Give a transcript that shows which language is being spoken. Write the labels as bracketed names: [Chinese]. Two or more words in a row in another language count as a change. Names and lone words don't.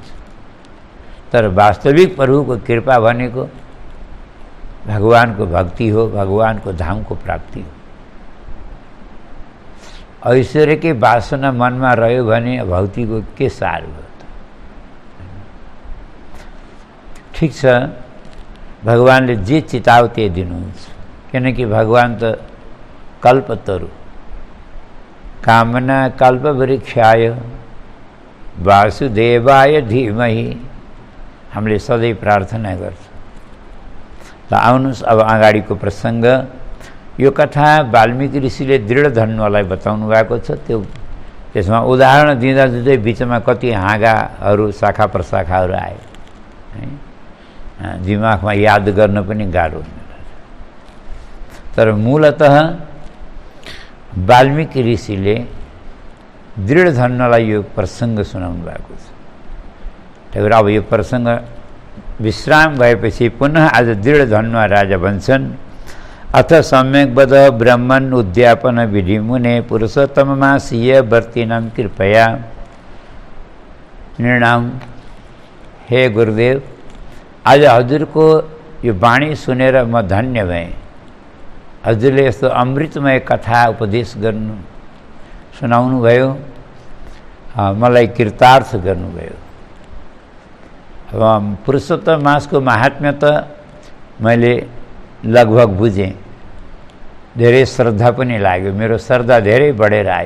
[Nepali] तर वास्तविक प्रभुको कृपा भनेको भगवानको भक्ति हो, भगवानको धामको प्राप्ति हो। ऐश्वर्यकै वासना मनमा रह्यो भने भक्तिको के सार हो त? ठिक छ, भगवानले जे चिताओ त्यही दिनुहुन्छ। किनकि भगवान त कल्पतरु कामना [Sanskrit] कल्पवृक्षाय वासुदेवाय धीमहि [Nepali] हामीले सधैँ प्रार्थना गर्छौँ। त आउनुहोस् अब अगाडिको प्रसङ्ग यो कथा वाल्मीकि ऋषिले दृढ धन्वलाई बताउनु भएको छ। त्यो त्यसमा उदाहरण दिँदा दिँदै बिचमा कति हाँगाहरू शाखा प्रशाखाहरू आए है, दिमागमा याद गर्न पनि गाह्रो हुने। तर मूलतः वाल्मीकि ऋषिले दृढ धन्वलाई यो प्रसङ्ग सुनाउनु भएको छ। त्यही भएर अब यो प्रसङ्ग विश्राम भएपछि पुनः आज दृढ धन्व राजा भन्छन्, [Sanskrit] अथ सम्यक वद ब्रह्मन् उद्यापन विधि मुने पुरुषोत्तममासीय वर्तिनां कृपया निर्णाम। [Nepali] हे गुरुदेव, आज हजुरको यो वाणी सुनेर म धन्य भएँ। हजुरले यस्तो अमृतमय कथा उपदेश गर्नु सुनाउनु भयो, मलाई कृतार्थ गर्नुभयो। अब पुरुषोत्तम मासको महात्म्य त मैले लगभग बुझेँ, धेरै श्रद्धा पनि लाग्यो, मेरो श्रद्धा धेरै बढेर आयो।